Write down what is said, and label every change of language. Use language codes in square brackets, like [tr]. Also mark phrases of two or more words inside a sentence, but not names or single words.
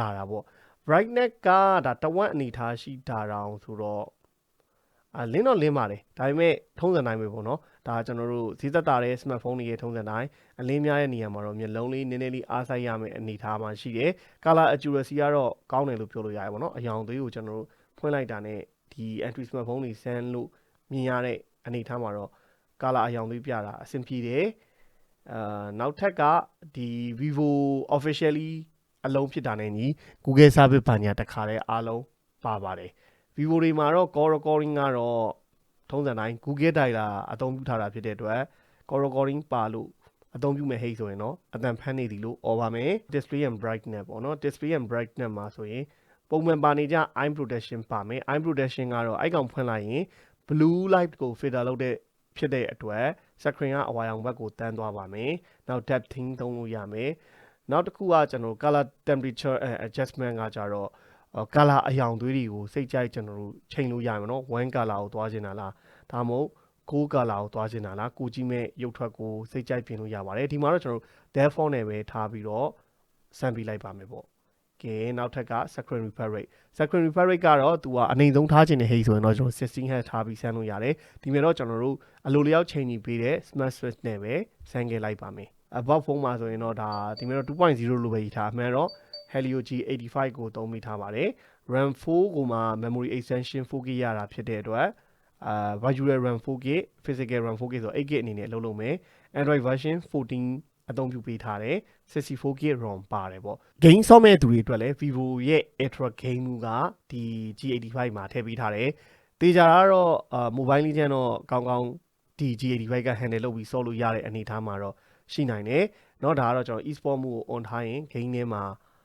[my] တာပေါ့ brightness ကဒါတဝက်အနေထားရှိတာတောင်ဆိုတော့လင်းတော့လင်းပါတယ်ဒါပေမဲ့ထုံးစံတိုင်းပဲပေါ့နော်ဒါကျွန်တော်တို့ဈေးသက်သာတဲ့ smartphone တွေရဲ့ထုံးစံတိုင်းအလင်းများတဲ့နေရာမှာတော့မျက်လုံးလေးနည်းနည်းလေးအားစိုက်ရမယ့်အနေအထားမှာရှိတယ် [en] color accuracy [my] ကတော့ကောင်းတယ်လို့ပြောလို့ရတယ်ပေါ့နော်အရောင်သွေးကိုကျွန်တော်တို့ဖွင့်လိုက်တာနဲ့ဒီ [en] entry smartphone [my] တွေဆန်းလို့မြင်ရတဲ့အနေအထားမှာတော့ color အရောင်သွေးပြတာအဆင်ပြေတယ်နောက်ထပ်ကဒီ ViVO officially အလုံးဖြစ်တာနဲ့ညီ Google service ဘာညာတခါတည်းအားလုံးပါပါတယ်ViVO တွေမှာတော့ [en] call recording [my] ကတော့ထုံးစံတိုင်း Google Data အသုံးပြုထားတာဖြစ်တဲ့အတွက် [en] call recording [my] ပါလို့အသုံးပြုမဲ့ဟိတ်ဆိုရင်တော့အတန်ဖမ်းနေသည်လို့អော်ပါမယ် [en] display and brightness [my] ပေါ့နော် [en] display and brightness [my] မှာဆိုရင်ပုံမှန်ပါနေကြ [en] eye protection [my] ပါမယ် [en] eye protection [my] ကတော့အဲ့ကောင်ဖွင့်လိုက် ရင် [en] blue light [my] ကို filter လုပ်တဲ့ဖြစ်တဲ့အတွက် screen ကအဝါရောင်ဘက်ကိုတန်းသွားပါမယ်နောက် depthing သုံးလို့ရမယ်နောက်တစ်ခုကကျွန်တော် [en] color temperature adjustment [my] ကကြတော့color အရောင်သွေးတွေကိုစိတ်ကြိုက်ကျွန်တော်တို့ချိန်လို့ရမယ်နော်1 color ကိုသွားချင်တာလားဒါ မှမဟုတ်6 color ကိုသွားချင်တာလားကိုကြည့်မဲ့ရုပ်ထွက်ကိုစိတ်ကြိုက်ပြင်လို့ရပါတယ်ဒီမှာတော့ကျွန်တော်တို့ default နဲ့ပဲထားပြီးတော့စမ်းပြလိုက်ပါမယ်ပေါ့ကဲနောက်ထပ်က [en] screen refresh rate screen refresh rate [my] ကတော့ သူကအနိမ့်ဆုံးထားခြင်းနဲ့ဟိဆိုရင်တော့ကျွန်တော် 16Hz ထားပြီးစမ်းလို့ရတယ်ဒီမှာတော့ကျွန်တော်တို့အလိုလျောက်ချိန်ကြီးပေးတဲ့ [en] smart switch [my] နဲ့ပဲစမ်းခဲ့လိုက်ပါ မယ် [en] above phone [my] မှာဆိုရင်တော့ဒါဒီမှာတော့ 2.0 လို့ပဲရေးထားအမှန်တော့ Helio G85 ကိုသုံးမိထားပါတယ် RAM 4ကိုမှ [en] memory extension 4GB [my] ရတာဖြစ်တဲ့အတွက် [en] virtual RAM 4GB physical RAM 4GB [my] ဆို 8GB အနေနဲ့အလုပ်လုပ်မယ် Android version 14အသုံးပြုပေးထားတယ် [en] 64GB ROM [my] ပါတယ်ပေါ့ game ဆော့မဲ့သူတွေအတွက်လည်း ViVO ရဲ့ Ultra game ကဒီ G85 မှာထည့်ပေးထားတယ်တေချာကတော့mobile legend တော့ကောင်းကောင်းဒီ G85 က handle လုပ်ပြီးဆော့လို့ရတဲ့အနေအထားမှာတော့ရှိနိုင်တယ်เนาะဒါကတော့ကျွန်တော် e-sport မှုကို on ထားရင် game ထဲမှာ